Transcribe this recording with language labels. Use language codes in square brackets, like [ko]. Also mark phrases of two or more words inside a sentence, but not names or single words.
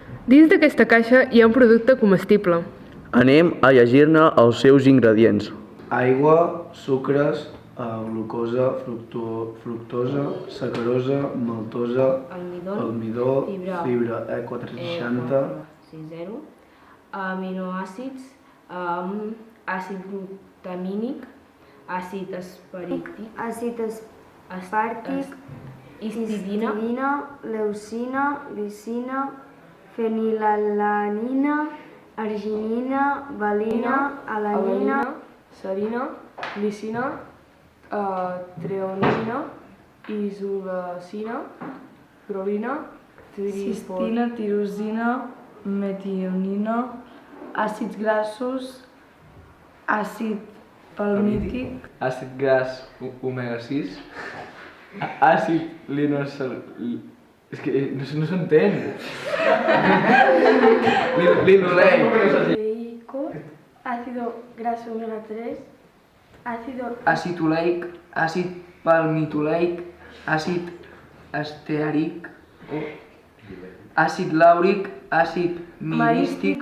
[ca] Dins d'aquesta caixa hi ha un producte comestible. Anem a llegir-ne els seus ingredients. Aigua, sucres, glucosa, fructosa, sacarosa, maltosa, almidó, fibra E460, aminoàcids, àcid glutamínic, àcid aspartic, histidina, leucina, lisina, fenilalanina, arginina, valina, alanina, serina, glicina, treonina, isolacina, prolina, cistina, tirosina, metionina, àcids grassos, àcid palmític, àcid gras omega-6, àcid linoleic, és que no s'entén. [es] linoleic, ácido graso omega-3, [ca] àcid oleic, àcid palmitoleic, àcid esteàric, àcid làuric, àcid mirístic,